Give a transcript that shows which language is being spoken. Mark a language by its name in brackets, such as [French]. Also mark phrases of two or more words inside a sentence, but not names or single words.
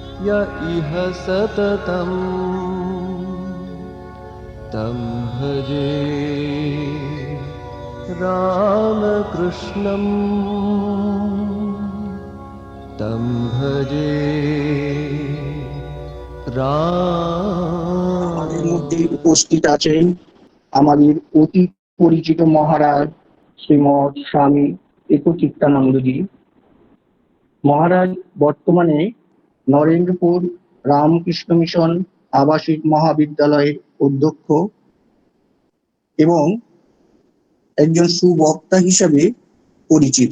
[Sanskrit] य इह सततं तं भजे रामकृष्णं तं भजे [Bangla] আমাদের মধ্যে राम। উপস্থিত আছেন আমাদের অতি পরিচিত মহারাজ শ্রীমৎ স্বামী একচিত্তানন্দজি মহারাজ। বর্তমানে নরেন্দ্রপুর রামকৃষ্ণ মিশন আবাসিক মহাবিদ্যালয়ের অধ্যক্ষ এবং একজন সুবক্তা হিসেবে পরিচিত।